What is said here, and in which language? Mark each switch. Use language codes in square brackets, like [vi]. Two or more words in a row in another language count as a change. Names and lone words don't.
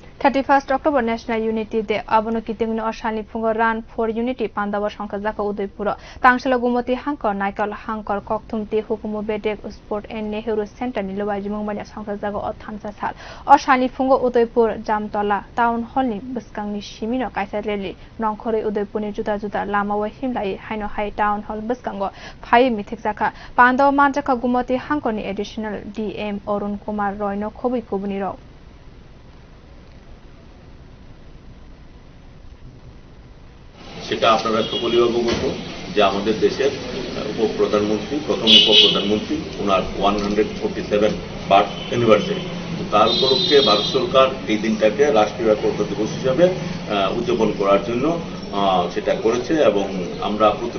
[trp] 31 October National Unity Day abono kitingni oshani phungo Run for Unity pandaba songkhajaka Udaipur tangshala gumoti hangkor naikal hangkor kokthumti hukumu bedek sport and Nehru Center ni lobai jumungmani songkhajaka othansa sal oshani phungo Udaipur Jamtola Town Hall ni buskangni shimino kaisa rally nongkhore Udaipur ni juta juta lama wa himlai haino hai Town Hall buskango phai mithikjaka pandaba manjaka gumoti hangkor ni [en] additional DM [trp] Arun Kumar Roy no khobui kubuni ro [bn] সেটা আপনারা সকলেই অবগত যে আমাদের দেশের উপপ্রধানমন্ত্রী প্রথম উপপ্রধানমন্ত্রী ওনার 147 [en] birth anniversary [bn] তার উপলক্ষে ভারত সরকার এই দিনটাকে রাষ্ট্রীয় একতা দিবস হিসাবে উদযাপন করার জন্য সেটা করেছে এবং আমরা প্রতি